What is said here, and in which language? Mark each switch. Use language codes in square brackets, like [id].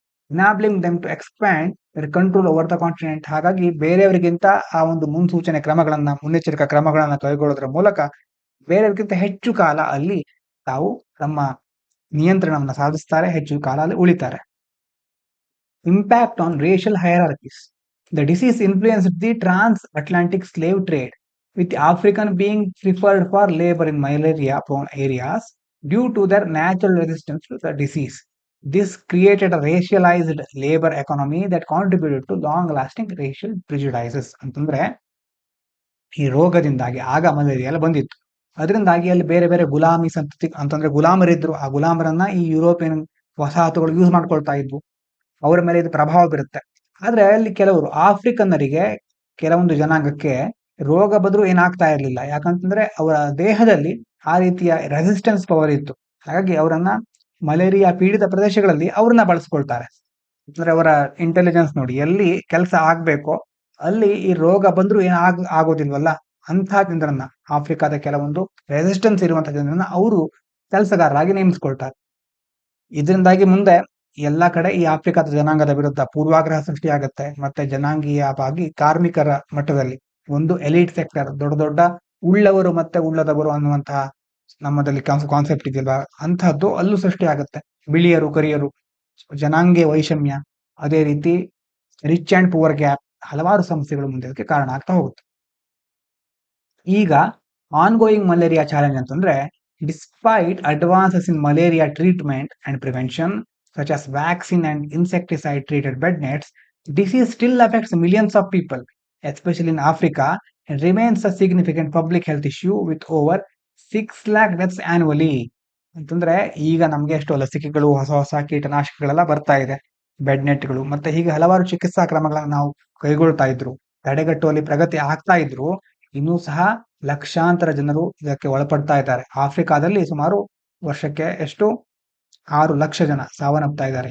[en] Enabling them to expand their control over the continent. [kn] ಹಾಗಾಗಿ ಬೇರೆಯವರಿಗಿಂತ ಆ ಒಂದು ಮುನ್ಸೂಚನೆ ಕ್ರಮಗಳನ್ನ, ಮುನ್ನೆಚ್ಚರಿಕಾ ಕ್ರಮಗಳನ್ನ ಕೈಗೊಳ್ಳೋದ್ರ ಮೂಲಕ ಬೇರೆಯವರಿಗಿಂತ ಹೆಚ್ಚು ಕಾಲ ಅಲ್ಲಿ ತಾವು ತಮ್ಮ ನಿಯಂತ್ರಣವನ್ನು ಸಾಧಿಸ್ತಾರೆ, ಹೆಚ್ಚು ಕಾಲ ಅಲ್ಲಿ ಉಳಿತಾರೆ. [en] Impact on racial hierarchies. The disease influenced the transatlantic slave trade, with African being preferred for labor in malaria-prone areas due to their natural resistance to the disease. This created a racialized labor economy that contributed to long-lasting racial prejudices. [kn] ಅಂತಂದ್ರೆ ಈ ರೋಗದಿಂದಾಗಿ, ಆಗ malaria ಎಲ್ಲ ಬಂದಿತ್ತು, ಅದರಿಂದಾಗಿ ಅಲ್ಲಿ ಬೇರೆ ಬೇರೆ ಗುಲಾಮಿ ಸಂತತಿ ಅಂತಂದ್ರೆ ಗುಲಾಮರಿದ್ರು. ಆ ಗುಲಾಮರನ್ನ ಈ ಯುರೋಪಿಯನ್ ವಸಾಹತುಗಳು ಯೂಸ್ ಮಾಡ್ಕೊಳ್ತಾ ಇದ್ವು. ಅವರ ಮೇಲೆ ಇದು ಪ್ರಭಾವ ಬೀರುತ್ತೆ. ಆದ್ರೆ ಅಲ್ಲಿ ಕೆಲವರು ಆಫ್ರಿಕನ್ನರಿಗೆ, ಕೆಲವೊಂದು ಜನಾಂಗಕ್ಕೆ ರೋಗ ಬಂದ್ರು ಏನಾಗ್ತಾ ಇರ್ಲಿಲ್ಲ. ಯಾಕಂತಂದ್ರೆ ಅವರ ದೇಹದಲ್ಲಿ ಆ ರೀತಿಯ ರೆಸಿಸ್ಟೆನ್ಸ್ ಪವರ್ ಇತ್ತು. ಹಾಗಾಗಿ ಅವರನ್ನ ಮಲೇರಿಯಾ ಪೀಡಿತ ಪ್ರದೇಶಗಳಲ್ಲಿ ಅವ್ರನ್ನ ಬಳಸ್ಕೊಳ್ತಾರೆ. ಅಂದ್ರೆ ಅವರ ಇಂಟೆಲಿಜೆನ್ಸ್ ನೋಡಿ, ಎಲ್ಲಿ ಕೆಲಸ ಆಗ್ಬೇಕೋ ಅಲ್ಲಿ ಈ ರೋಗ ಬಂದ್ರು ಆಗೋದಿಲ್ವಲ್ಲ, ಅಂಥ ಜನರನ್ನ, ಆಫ್ರಿಕಾದ ಕೆಲವೊಂದು ರೆಸಿಸ್ಟೆನ್ಸ್ ಇರುವಂತಹ ಜನರನ್ನ ಅವರು ಕೆಲಸಗಾರರಾಗಿ ನೇಮಿಸ್ಕೊಳ್ತಾರೆ. ಇದರಿಂದಾಗಿ ಮುಂದೆ ಎಲ್ಲಾ ಕಡೆ ಈ ಆಫ್ರಿಕಾದ ಜನಾಂಗದ ವಿರುದ್ಧ ಪೂರ್ವಾಗ್ರಹ ಸೃಷ್ಟಿಯಾಗುತ್ತೆ. ಮತ್ತೆ ಜನಾಂಗೀಯವಾಗಿ ಕಾರ್ಮಿಕರ ಮಟ್ಟದಲ್ಲಿ ಒಂದು ಎಲೀಟ್ ಸೆಕ್ಟರ್, ದೊಡ್ಡ ದೊಡ್ಡ ಉಳ್ಳವರು ಮತ್ತೆ ಉಳ್ಳದವರು ಅನ್ನುವಂತಹ ನಮ್ಮದಲ್ಲಿ ಕಾನ್ಸೆಪ್ಟ್ ಇದೆಯಲ್ವಾ, ಅಂತಹದ್ದು ಅಲ್ಲೂ ಸೃಷ್ಟಿಯಾಗುತ್ತೆ. ಬಿಳಿಯರು ಕರಿಯರು, ಜನಾಂಗೀಯ ವೈಷಮ್ಯ, ಅದೇ ರೀತಿ [en] rich and poor gap, [kn] ಹಲವಾರು ಸಮಸ್ಯೆಗಳು ಮುಂದೆ ಅದಕ್ಕೆ ಕಾರಣ ಆಗ್ತಾ ಹೋಗುತ್ತೆ. [en] ಈಗ ongoing malaria challenge ಅಂತಂದ್ರೆ, despite advances in malaria treatment and prevention such as vaccine and insecticide treated bed nets, disease still affects millions of people, especially in Africa, and remains a significant public health issue with over 6 lakh deaths annually. [kn] ಅಂತಂದ್ರೆ ಈಗ ನಮ್ಗೆ ಎಷ್ಟೋ ಲಸಿಕೆಗಳು, ಹೊಸ ಹೊಸ ಕೀಟನಾಶಕಗಳೆಲ್ಲ ಬರ್ತಾ ಇದೆ, bed ನೆಟ್ಗಳು, ಮತ್ತೆ ಹೀಗೆ ಹಲವಾರು ಚಿಕಿತ್ಸಾ ಕ್ರಮಗಳನ್ನ ನಾವು ಕೈಗೊಳ್ತಾ ಇದ್ರು, ತಡೆಗಟ್ಟುವಲ್ಲಿ ಪ್ರಗತಿ ಆಗ್ತಾ ಇದ್ರು, ಇನ್ನೂ ಸಹ ಲಕ್ಷಾಂತರ ಜನರು ಇದಕ್ಕೆ ಒಳಪಡ್ತಾ ಇದ್ದಾರೆ. ಆಫ್ರಿಕಾದಲ್ಲಿ ಸುಮಾರು ವರ್ಷಕ್ಕೆ ಎಷ್ಟು 6 ಲಕ್ಷ ಜನ ಸಾವನ್ನಪ್ತಾ ಇದ್ದಾರೆ.